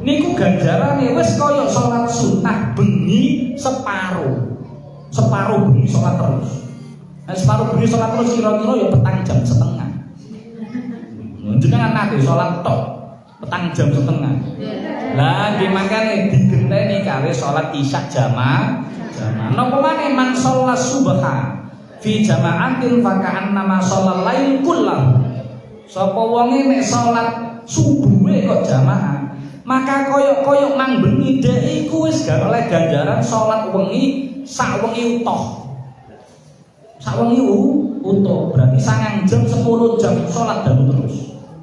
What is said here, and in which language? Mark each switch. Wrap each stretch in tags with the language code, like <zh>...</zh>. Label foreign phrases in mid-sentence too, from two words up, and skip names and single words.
<jv>niku ganjarane wis kaya salat sunah bengi separuh bengi salat terus. Nah, separuh bengi salat terus kira-kira ya petang jam setengah. Jenengan nate salat tok petang jam setengah. Lah nggih makane digenteni kare salat isya jamaah. Napa maneh</jv> <ar>من صلى الصبح في جماعة فكأنما صلى الليل كله.</ar> <jv>Sapa wonge nek salat subuhe kok jamaah, maka koyok-koyok nang bengi dhek iku wis gak oleh ganjaran salat wengi sak wengi utuh. Sak wengi utuh berarti 9 jam 10 jam salat dalu terus.</jv>